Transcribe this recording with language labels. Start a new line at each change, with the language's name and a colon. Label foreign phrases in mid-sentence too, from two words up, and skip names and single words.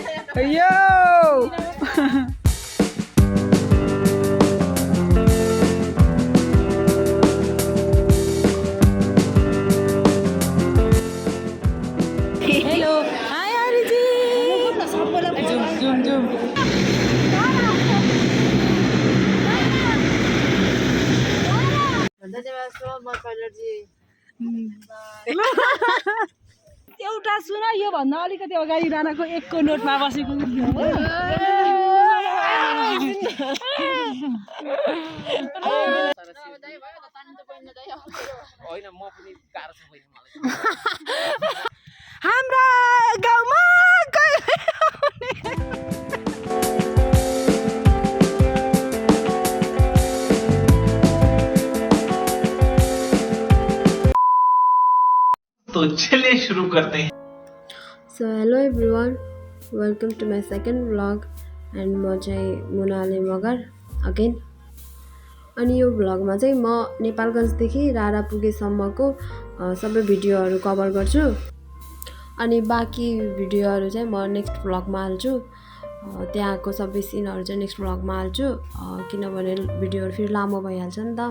English: Yo! Hello. Hi, Ariji. Zoom, zoom, zoom.
Nepali: एउटा सुन यो भन्दा अलिकति अगाडि रानाको 1 को नोटमा बसेको भिडियो हो हाम्रा गाउँमा
Hindi: तो चलिए शुरू करते हैं।
English: So hello everyone, welcome to my second vlog and
Nepali: म चाहिँ मुनाले मगर अगेन। अनि यो भ्लगमा चाहिँ म नेपालगञ्जदेखि रारा पुगेसम्मको सबै भिडियोहरू कभर गर्छु अनि बाँकी भिडियोहरू चाहिँ म
English: next vlog
Nepali: हाल्छु। त्यहाँको सबै सिनहरू चाहिँ
English: next vlog
Nepali: हाल्छु किनभने भिडियोहरू फेरि लामो भइहाल्छ नि त।